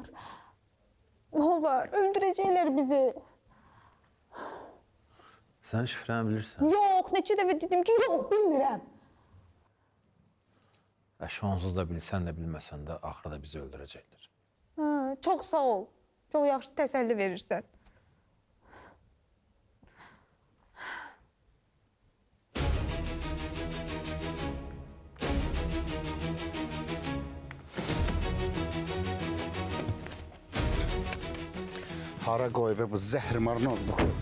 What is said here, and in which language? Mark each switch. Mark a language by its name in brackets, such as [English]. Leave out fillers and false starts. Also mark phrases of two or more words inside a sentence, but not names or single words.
[Turkish] Ne olur öldürecekler bizi. Sen şifreni bilirsen. [Azerbaijani] Yok, neçə dəfə dedim ki, yok bilmirəm. [Turkish] Şu onsuz da bilsen de bilmesen de ahırda bizi öldürecekler. Ha, [Azerbaijani] çox sağ ol. Çox yaxşı təsəlli verirsən. Hara qoyub bu zəhrimar notebook?